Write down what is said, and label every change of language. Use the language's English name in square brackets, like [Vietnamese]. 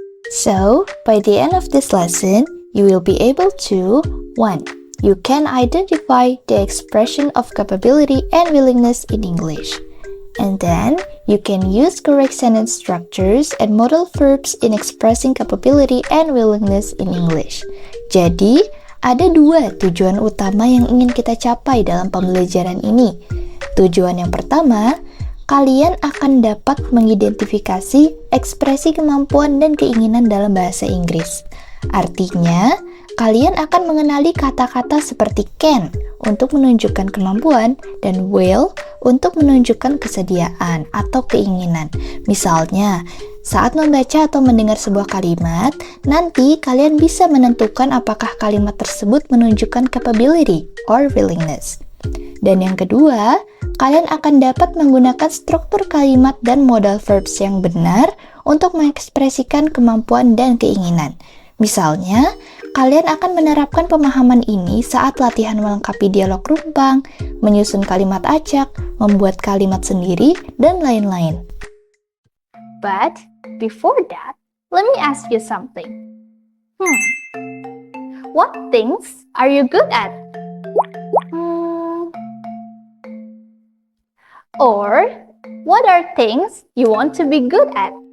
[English] So, by the end of this lesson, you will be able to 1. You can identify the expression of capability and willingness in English. And then, you can use correct sentence structures and modal verbs in expressing capability and willingness in English. [Indonesian] Jadi, ada 2 tujuan utama yang ingin kita capai dalam pembelajaran ini. Tujuan yang pertama, kalian akan dapat mengidentifikasi ekspresi kemampuan dan keinginan dalam bahasa Inggris. Artinya, kalian akan mengenali kata-kata seperti can untuk menunjukkan kemampuan dan will untuk menunjukkan kesediaan atau keinginan. Misalnya, saat membaca atau mendengar sebuah kalimat, nanti kalian bisa menentukan apakah kalimat tersebut menunjukkan [English] capability or willingness. [Indonesian] Dan yang kedua, kalian akan dapat menggunakan struktur kalimat dan modal verbs yang benar untuk mengekspresikan kemampuan dan keinginan. Misalnya, kalian akan menerapkan pemahaman ini saat latihan melengkapi dialog rumpang, menyusun kalimat acak, membuat kalimat sendiri, dan lain-lain. [English] But before that, let me ask you something. What things are you good at? Or what are things you want to be good at?